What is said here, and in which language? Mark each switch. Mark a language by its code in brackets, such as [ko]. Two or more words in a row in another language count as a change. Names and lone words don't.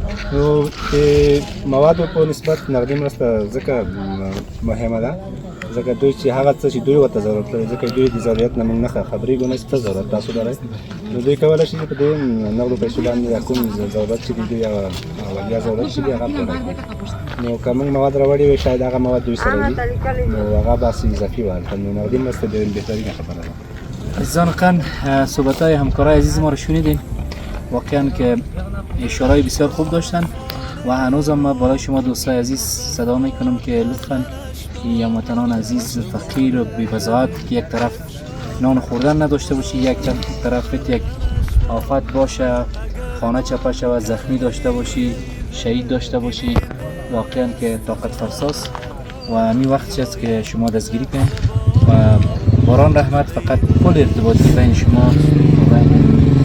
[ps] نو د موادو په نسبت نقدي مرسته ځکه مهمه ده ځکه دوی چې هغه څه چې دوی ورته ضرورت لري ځکه دوی د ضرورت نه موږ نه خبرېږو نه څه ضرورت تاسو لرئ نو دوی کولی شي په دې نغدو پیسو باندې کوم ضرورت چې دوی اولیا ضرورت چې هغه پوره کړي نو که موږ مواد راوړي وي شاید هغه مواد دوی سره وي نو هغه بس اضافي وي نو نقدي مرسته ډېر بهترینه خبره ده [fa] عزیزان قن صحبت‌های همکارای عزیز ما رو شنیدین واقعا که اشاره‌های بسیار خوب داشتن و هنوزم ما برای شما دوستای عزیز صدا میکنم که لطفاً هموطنان عزیز فقیر و بی‌بضاعت که یک طرف نان خوردن نداشته باشی یک طرف یک آفت باشه خانه چپه شود زخمی داشته باشی شهید داشته باشی واقعا که طاقت فرساست و همین وقتی است که شما دستگیری کنید و باران رحمت فقط پل ارتباطی بین شما و